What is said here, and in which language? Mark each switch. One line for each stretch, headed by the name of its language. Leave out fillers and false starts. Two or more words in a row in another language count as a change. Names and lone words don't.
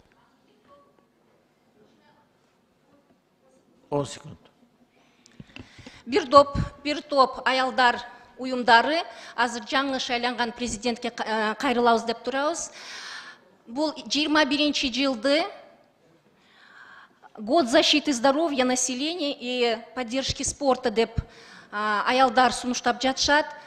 Kyrgyz: 10 секунд. Бир топ аялдар уюмдары азыр жаңы шайланган президентке кайрылабыз деп турабыз. Бул 21-жылды
Russian: год защиты здоровья населения и поддержки спорта
Kyrgyz: деп аялдар сунуштап жатышат.